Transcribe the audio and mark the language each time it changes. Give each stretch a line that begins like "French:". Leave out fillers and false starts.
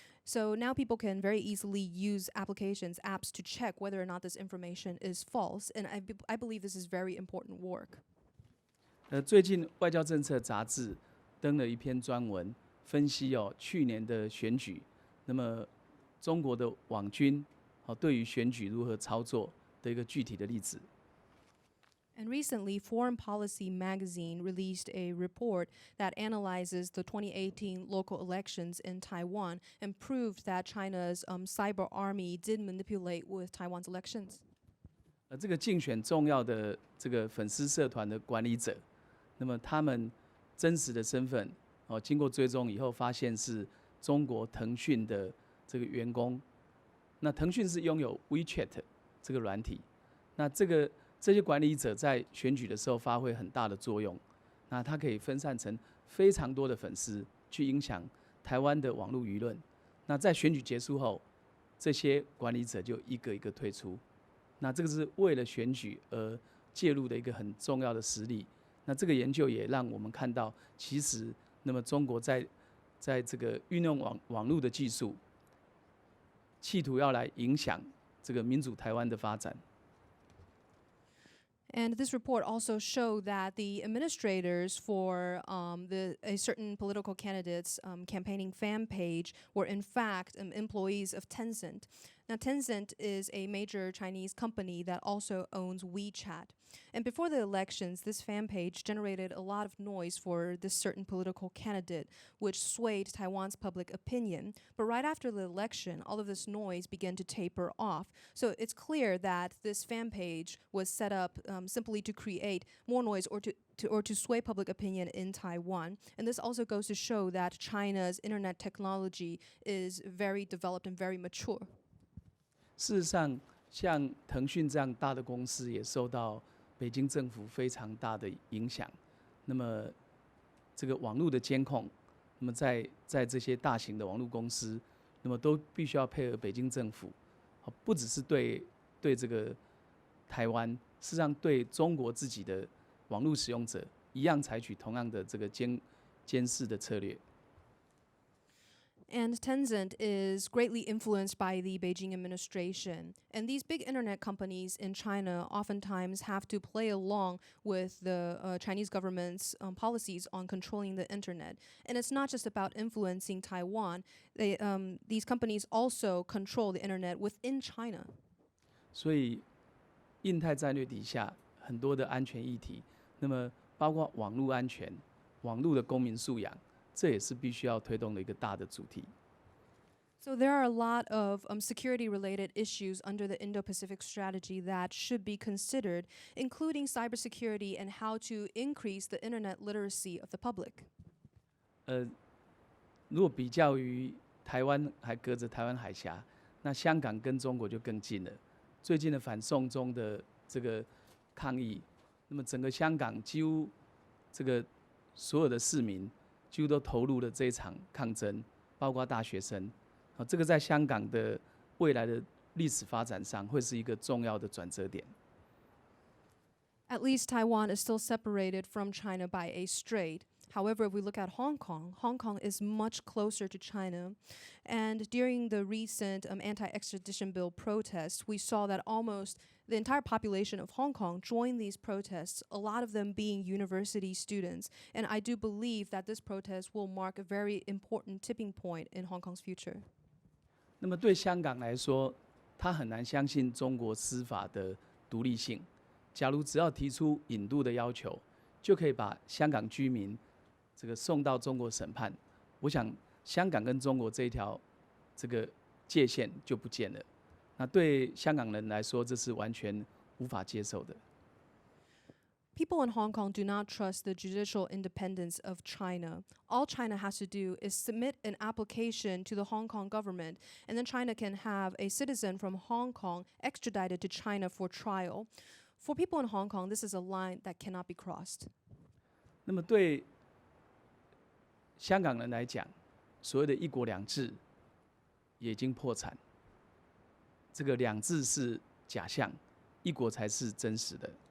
English: So now people can very easily use apps to check whether or not this information is false. And I believe this is very important work.
Chinese: 最近外交政策杂志登了一篇专文，分析去年的选举，那么中国的网军对于选举如何操作的一个具体的例子。
English: And recently, Foreign Policy magazine released a report that analyzes the 2018 local elections in Taiwan and proved that China's cyber army did manipulate with Taiwan's elections.
Chinese: 这个竞选重要的这个粉丝社团的管理者，那么他们真实的身份经过追踪以后，发现是中国腾讯的这个员工。那腾讯是拥有 WeChat 这个软体，那这些管理者在选举的时候发挥很大的作用。那他可以分散成非常多的粉丝，去影响台湾的网络舆论。那在选举结束后，这些管理者就一个一个退出。那这个是为了选举而介入的一个很重要的实例。那这个研究也让我们看到，其实那么中国在这个运用网络的技术，企图要来影响这个民主台湾的发展。
English: And this report also showed that the administrators for a certain political candidate's campaigning fan page were in fact employees of Tencent. Now, Tencent is a major Chinese company that also owns WeChat. And before the elections, this fan page generated a lot of noise for this certain political candidate, which swayed Taiwan's public opinion. But right after the election, all of this noise began to taper off. So it's clear that this fan page was set up simply to create more noise or to sway public opinion in Taiwan. And this also goes to show that China's internet technology is very developed and very mature.
Chinese: 事实上，像腾讯这样大的公司也受到北京政府非常大的影响。那么，这个网络的监控，那么在这些大型的网络公司，那么都必须要配合北京政府，不只是对这个台湾，事实上对中国自己的网络使用者一样采取同样的这个监视的策略。
English: And Tencent is greatly influenced by the Beijing administration. And these big internet companies in China oftentimes have to play along with the Chinese government's policies on controlling the internet. And it's not just about influencing Taiwan. These companies also control the internet within China.
Chinese: 所以，印太战略底下很多的安全议题，那么包括网络安全、网络的公民素养。这也是必须要推动的一个大的主题。
English: So there are a lot of security-related issues under the Indo-Pacific Strategy that should be considered, including cybersecurity and how to increase the internet literacy of the public.
Chinese: 如果比较于台湾还隔着台湾海峡，那香港跟中国就更近了。最近的反送中的这个抗议，那么整个香港几乎这个所有的市民。几乎都投入了这一场抗争，包括大学生。这个在香港的未来的历史发展上会是一个重要的转折点。
English: At least Taiwan is still separated from China by a strait. However, if we look at Hong Kong, Hong Kong is much closer to China. And during the recent anti-extradition bill protests, we saw that almost the entire population of Hong Kong joined these protests, a lot of them being university students. And I do believe that this protest will mark a very important tipping point in Hong Kong's future.
Chinese: 那么对香港来说，他很难相信中国司法的独立性。假如只要提出引渡的要求，就可以把香港居民这个送到中国审判，我想香港跟中国这一条这个界限就不见了。那对香港人来说，这是完全无法接受的。
English: People in Hong Kong do not trust the judicial independence of China. All China has to do is submit an application to the Hong Kong government, and then China can have a citizen from Hong Kong extradited to China for trial. For people in Hong Kong, this is a line that cannot be crossed.
Chinese: 那么对香港人来讲，所谓的一国两制也已经破产。这个两制是假象，一国才是真实的。